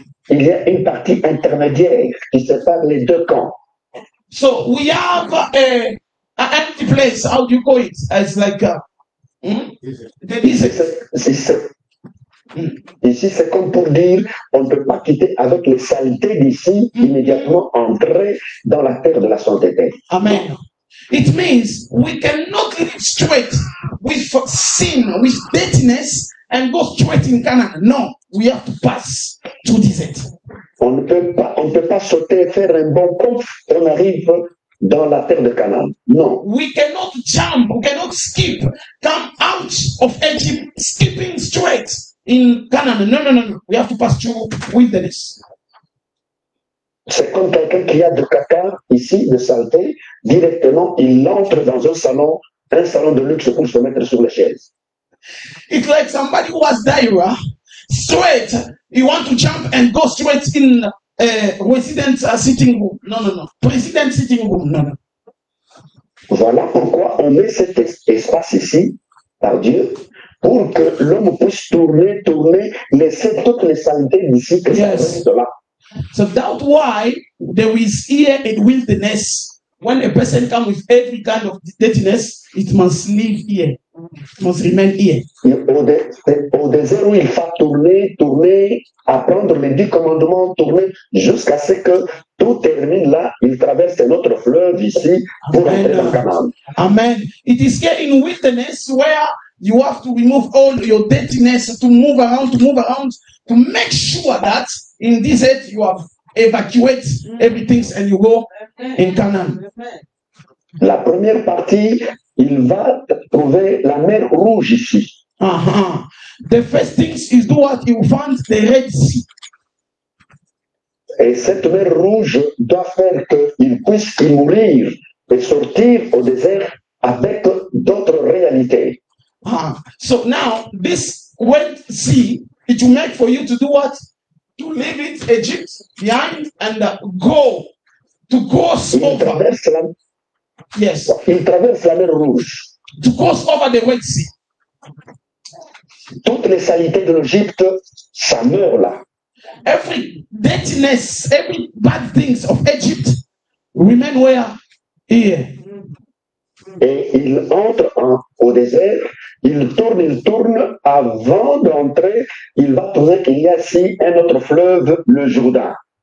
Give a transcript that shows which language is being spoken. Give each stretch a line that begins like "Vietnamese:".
French: Il y a une partie intermédiaire qui sépare les deux camps.
English: So we have an empty place. How do you call it? It's like the desert.
French: Ici, c'est comme pour dire, on ne peut pas quitter avec les saletés d'ici, immédiatement entrer dans la terre de la sainteté.
English: Amen. It means we cannot live straight with sin, with dirtiness, and go straight in Canaan. No, we have to pass through desert.
French: On ne peut pas sauter, faire un bon coup, on arrive dans la terre de Canaan. Non.
English: We cannot jump, we cannot skip, come out of Egypt, skipping straight in Canaan. No. We have to pass through wilderness.
French: C'est comme quelqu'un qui a de caca ici, de saleté, directement, il entre dans un salon de luxe pour se mettre sur les chaises.
English: It's like somebody who has diarrhea, straight, you want to jump and go straight in resident sitting room. No. President sitting room. No.
French: Voilà pourquoi on met cet espace ici, par Dieu, pour que l'homme puisse tourner, laisser toutes les saletés d'ici que ça reste là.
English: So that's why there is here in wilderness. When a person comes with every kind of dirtiness, it must live here. It must remain here.
French: Au désert où il faut tourner, apprendre les 10 commandements, tourner jusqu'à ce que tout termine là. Il traverse notre fleuve ici pour entrer dans Canaan.
English: Amen. It is here in wilderness where you have to remove all your dirtiness, to move around, to make sure that in this earth you have evacuate everything and you go in Canaan.
French: La première partie, il va trouver la mer Rouge ici.
English: The first thing is do what you find the Red Sea.
French: Et cette mer Rouge doit faire qu'il puisse y mourir et sortir au désert avec d'autres réalités.
English: So now this Red Sea, it will make for you to do what? To leave it Egypt behind and go over. Yes.
French: Il traverse la mer Rouge.
English: To cross over the Red Sea.
French: Toutes les saletés de l'Égypte, ça meurt là.
English: Every dirtiness, every bad things of Egypt remain where? Here.
French: Et il entre au désert, il tourne, avant d'entrer, il va trouver qu'il y a ici un autre fleuve, le Jourdain.